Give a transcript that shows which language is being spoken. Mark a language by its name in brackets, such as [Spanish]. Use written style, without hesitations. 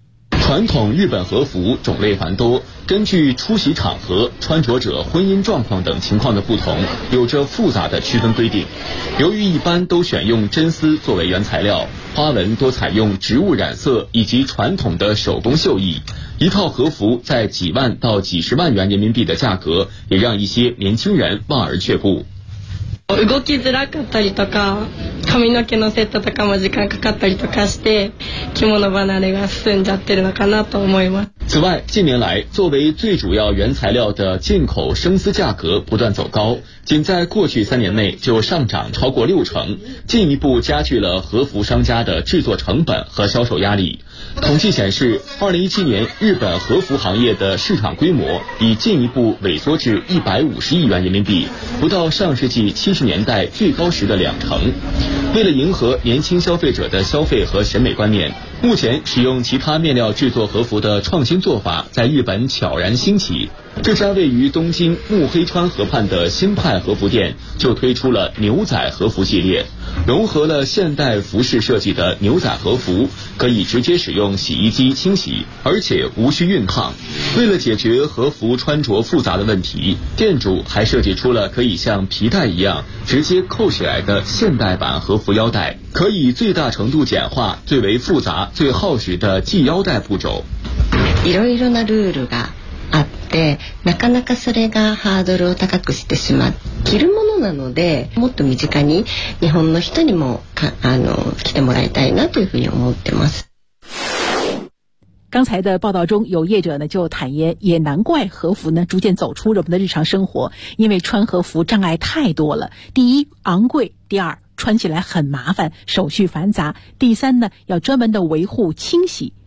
[Chinese] 传统日本和服种类繁多，根据出席场合、穿着者婚姻状况等情况的不同，有着复杂的区分规定。由于一般都选用真丝作为原材料，花纹多采用植物染色以及传统的手工绣艺，一套和服在几万到几十万元人民币的价格，也让一些年轻人望而却步。 [Japanese] 動きづらかったりとか、髪の毛のセットとかも時間かかったりとかして、着物離れが進んじゃってるのかなと思います。 [Chinese] 此外，近年来作为最主要原材料的进口生丝价格不断走高，仅在过去三年内就上涨超过60%，进一步加剧了和服商家的制作成本和销售压力。统计显示，2017年日本和服行业的市场规模已进一步萎缩至150亿元人民币，不到上世纪70年代最高时的20%。为了迎合年轻消费者的消费和审美观念，目前使用其他面料制作和服的创新做法在日本悄然兴起。这家位于东京幕黑川河畔的新派和服店就推出了牛仔和服系列，融合了现代服饰设计的牛仔和服可以直接使用洗衣机清洗，而且无需熨烫。为了解决和服穿着复杂的问题，店主还设计出了可以像皮带一样直接扣起来的现代版和服腰带，可以最大程度简化最为复杂、最耗时的系腰带步骤。 [Japanese] いろいろなルールがあって、なかなかそれがハードルを高くしてしまう。着るものなので、もっと身近に日本の人にも着てもらいたいなというふうに思ってます。 [Chinese] 刚才的报道中，有业者呢就坦言，也难怪和服呢逐渐走出人们的日常生活，因为穿和服障碍太多了。第一，昂贵；第二，穿起来很麻烦，手续繁杂；第三呢，要专门的维护清洗。